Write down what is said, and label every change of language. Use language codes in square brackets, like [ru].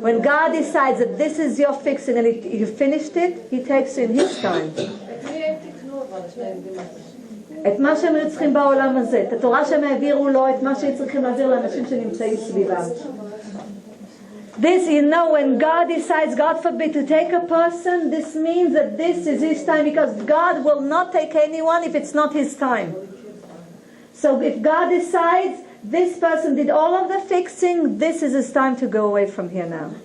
[en] When God decides that this is your fixing and you finished it, he takes in his time. [he] את מה שהם היו צריכים בעולם הזה, את התורה שהם העבירו לו, את מה שהם צריכים להעביר לאנשים שנמצאים סביבם. [en] This, you know, when God decides, God forbid, to take a person, this means that this is his time, because God will not take anyone if it's not his time. So if God decides, this person did all of the fixing, this is his time to go away from here now.